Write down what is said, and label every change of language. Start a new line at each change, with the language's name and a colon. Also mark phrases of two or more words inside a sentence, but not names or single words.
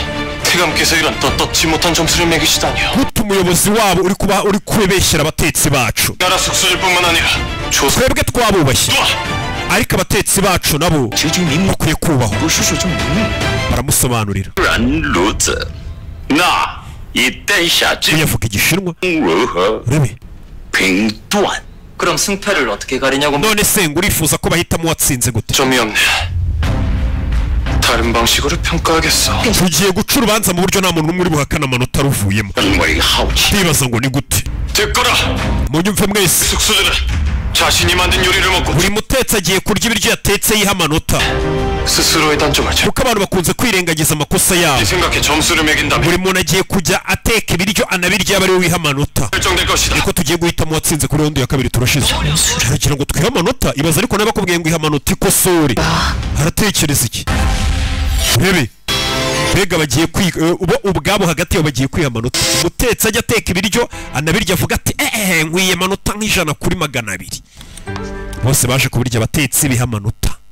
Kinyarwanda: guta umuyobozi wabo uri kubeshyera abatetsi bacu twebwe twabubashye ariko abatetsi bacu nabo bakwiye kubahwa baramusobanurira uyavuga igishinwa rebe
Korean: 그럼 승패를 어떻게 가리냐고.
Kinyarwanda: none se ngo urifuza ko bahitamo watsinze gute
Korean: 점이 없네. 다른 방식으로 평가하겠어.
Kinyarwanda: tugiye guca urubanza mu buryo nta muntu n'umwe uri buhakana amanota aruvuyemo ndibaza ngo ni gute
Korean: 듣거라.
Kinyarwanda: munyumve mwese
Korean: 숙소들은 자신이 만든 요리를 먹고
Kinyarwanda: buri mutetsi agiye kurya ibiryo yatetse yiha amanota
Korean: 스스로의 단점을 제.
Kinyarwanda: kuko abantu bakunze kwirengagiza amakosa yabo
Korean: 생각해 점수를 매긴다면
Kinyarwanda: buri muntu agiye kujya ateka ibiryo anabirya aba ariwe wiha amanota
Korean: 결정될 것이다.
Kinyarwanda: niko tugiye guhitamo watsinze kuri rondo ya kabiri turashize aragira ngo twihe amanota ibaza ariko nawe bakubwiye ngo iha amanota ikosore aratekereza iki rebe mbega bagiye ubwabo hagati yabo bagiye kwiha amanota umutetsi ajya ateka ibiryo anabirya avuga ati nkwiye amanota nk'ijana kuri 200 bose baje kubirya abatetsi biha amanota